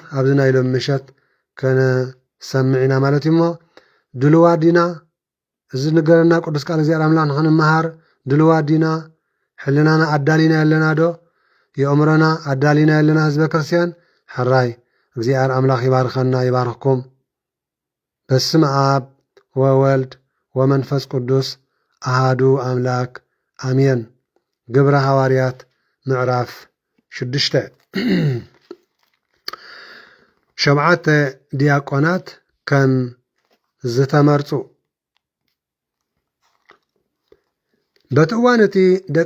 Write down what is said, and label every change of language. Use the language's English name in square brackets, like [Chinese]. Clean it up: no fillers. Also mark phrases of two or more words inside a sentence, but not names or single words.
[Tigrinya] ኣብዚ ናይ ሎሚ ምሸት ከነሰምዕ ኢና ማለት እዩ እሞ ድልዋት ዲና እዚ ንገረና ቅዱስ ቃል እግዚኣብሔር ኣምላኽ ንኽንመሃር ድልዋት ዲና ሕልናና ኣዳሊና ኣለና ዶ የእምሮና ኣዳሊና ኣለና ህዝበ ክርስቲያን ሕራይ እግዚኣብሔር ኣምላኽ ይባርኸና ይባርኽኩም [Geez] በስመ አብ ወወልድ ወመንፈስ ቅዱስ አሃዱ አምላክ አሜን [Tigrinya] ግብረ ሃዋርያት ምዕራፍ 6 7 ዲያቆናት ከም ዝተመርፁ በቲ እዋን እቲ ደቀ